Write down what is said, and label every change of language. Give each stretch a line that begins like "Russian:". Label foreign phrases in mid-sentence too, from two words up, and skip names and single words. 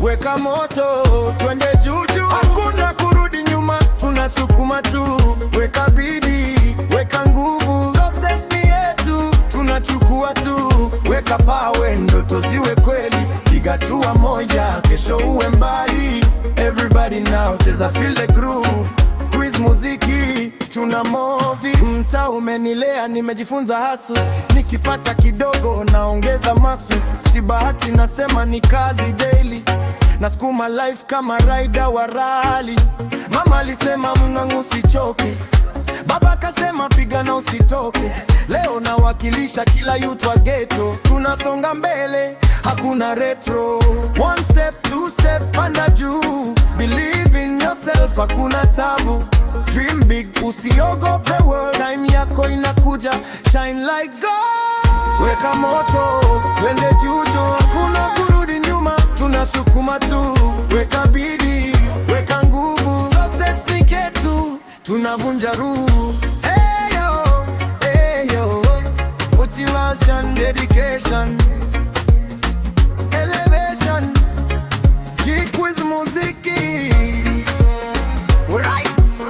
Swahili: Weka moto, twende juu juu. Hakuna kurudi nyuma, tunasukuma tu. Weka bidii, weka nguvu. Success ni yetu, tunachukua tu. Weka pawe, ndoto ziwe kweli. Piga hatua moja, kesho uwe mbali.
English: Everybody now, cheza, feel the groove.
Swahili: Quiz Muziki, tuna movi. Mtaa umenilea, nimejifunza hustle. Nikipata kidogo, naongeza masu. Si bahati, nasema ni kazi daily. Nasukuma life kama rider wa rally. Mama alisema, "Mwanangu, usichoke." Baba akasema, "Pigana, usitoke." Leo nawakilisha kila youth wa ghetto. Tunasonga mbele, hakuna retro.
English: One step, two step,
Swahili: panda juu.
English: Believe in yourself,
Swahili: hakuna tabu.
English: Dream big, usiogope world.
Swahili: Time yako inakuja,
English: shine like gold.
Swahili: Weka moto, twende juu juu. Hakuna kurudi nyuma, tunasukuma tu. Weka bidii, weka nguvu. Success ni ketu, tunavunja rule. Hey yo, hey yo.
English: Motivation, dedication, elevation. G-Quiz Muziki. Rise.